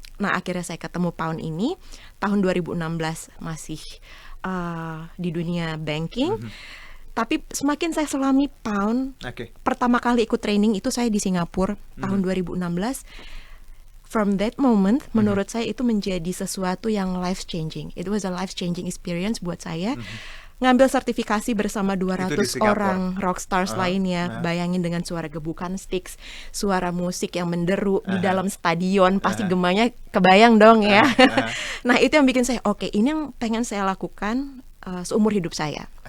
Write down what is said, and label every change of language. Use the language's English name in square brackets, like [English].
[Indonesian] Nah, akhirnya saya ketemu Pound ini tahun 2016, masih di dunia banking. Tapi semakin saya selami Pound, pertama kali ikut training itu saya di Singapura tahun 2016. [English] From that moment, [Indonesian] menurut saya itu menjadi sesuatu yang [English] life changing. It was a life changing experience [Indonesian] buat saya. Ngambil sertifikasi bersama 200 orang rockstars lainnya. Bayangin dengan suara gebukan sticks, suara musik yang menderu di dalam stadion, pasti gemanya kebayang dong ya. Nah, itu yang bikin saya oke, ini yang pengen saya lakukan seumur hidup saya.